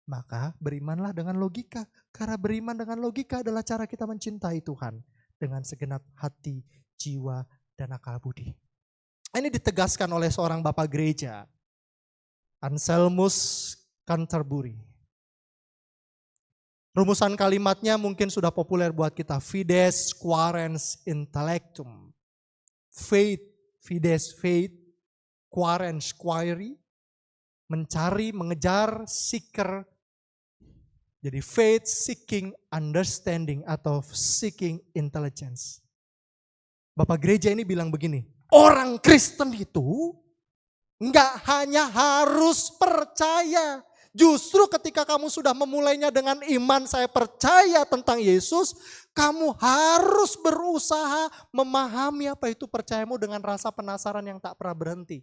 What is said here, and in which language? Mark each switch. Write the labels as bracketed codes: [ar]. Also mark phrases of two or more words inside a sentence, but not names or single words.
[id] Maka berimanlah dengan logika. Karena beriman dengan logika adalah cara kita mencintai Tuhan dengan segenap hati, jiwa, dan akal budi. Ini ditegaskan oleh seorang bapak gereja, Anselmus Canterbury. Rumusan kalimatnya mungkin sudah populer buat kita. [la] Fides quaerens intellectum. Faith, fides faith, quaerens query. [id] Mencari, mengejar, seeker. Jadi [en] faith seeking understanding [id] atau [en] seeking intelligence. [id] Bapak gereja ini bilang begini, orang Kristen itu enggak hanya harus percaya. Justru ketika kamu sudah memulainya dengan iman, saya percaya tentang Yesus, kamu harus berusaha memahami apa itu percayamu dengan rasa penasaran yang tak pernah berhenti.